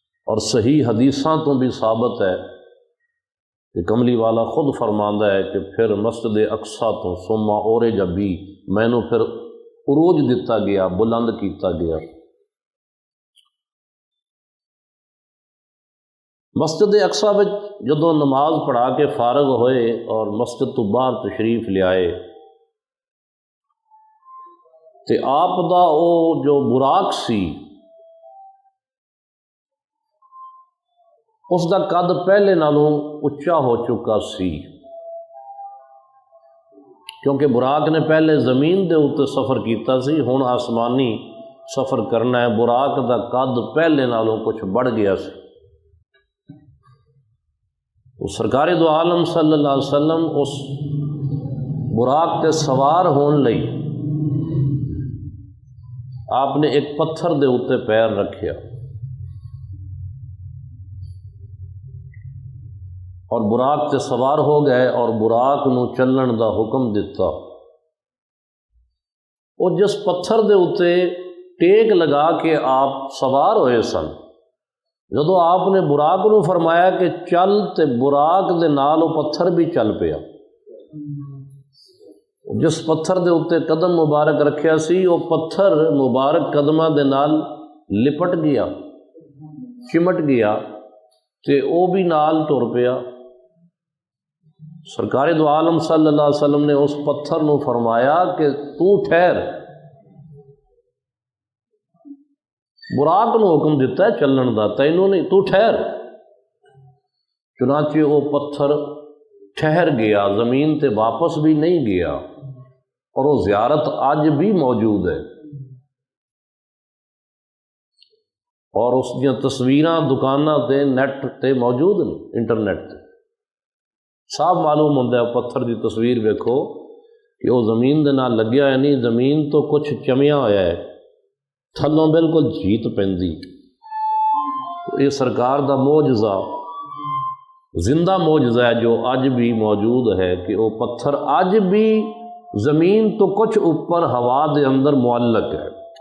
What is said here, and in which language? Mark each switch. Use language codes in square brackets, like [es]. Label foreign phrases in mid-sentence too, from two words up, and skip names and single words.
[pa] اور صحیح حدیثاں تو بھی ثابت ہے کہ کملی والا خود فرماندا ہے کہ پھر مسجد اقصیٰ تو [ar] ثم عرج بی، [pa] میں نو پھر عروج دتا گیا، بلند کیتا گیا۔ مسجد اقصیٰ وچ جدوں نماز پڑھا کے فارغ ہوئے اور مسجد تو باہر تشریف لے آئے تے آپ دا او جو براق سی اس دا قد پہلے نالوں اچا ہو چکا سی، کیونکہ براق نے پہلے زمین دے اوتے سفر کیتا سی، ہن آسمانی سفر کرنا ہے، براق دا قد پہلے نالوں کچھ بڑھ گیا سی۔ تو سرکار دو عالم [ar] صلی اللہ علیہ وسلم [pa] اس براق تے سوار ہون لئی آپ نے ایک پتھر دے اوتے پیر رکھیا اور براق تے سوار ہو گئے اور براق نو چلن دا حکم دیتا۔ اور جس پتھر دے اوتے ٹیک لگا کے آپ سوار ہوئے سن، جدو آپ نے براق نو فرمایا کہ چل تے براق دے نال وہ پتھر بھی چل پیا۔ جس پتھر دے اوتے قدم مبارک رکھیا سی وہ پتھر مبارک قدمہ دے نال لپٹ گیا، چمٹ گیا تے او بھی نال ٹر پیا۔ سرکار دو عالم [ar] صلی اللہ علیہ وسلم [pa] نے اس پتھر نو فرمایا کہ تو ٹھہر، براق نو حکم دیتا ہے چلن دا، تینوں نہیں، تو ٹھہر۔ چنانچہ وہ پتھر ٹھہر گیا، زمین تے واپس بھی نہیں گیا، اور وہ زیارت آج بھی موجود ہے، اور اس دیا تصویراں دکاناں تے نیٹ تے موجود نے، انٹرنیٹ تے [ur] صاف معلوم ہوتا ہے۔ [pa] پتھر دی تصویر ویکھو کہ وہ زمین دے نال لگیا ہے نہیں، زمین تو کچھ چمیا ہوا ہے، تھلوں بالکل جیت پیندی۔ یہ سرکار دا معجزہ، زندہ معجزہ ہے جو اج بھی موجود ہے کہ وہ پتھر اج بھی زمین تو کچھ اوپر ہوا دے اندر معلق ہے۔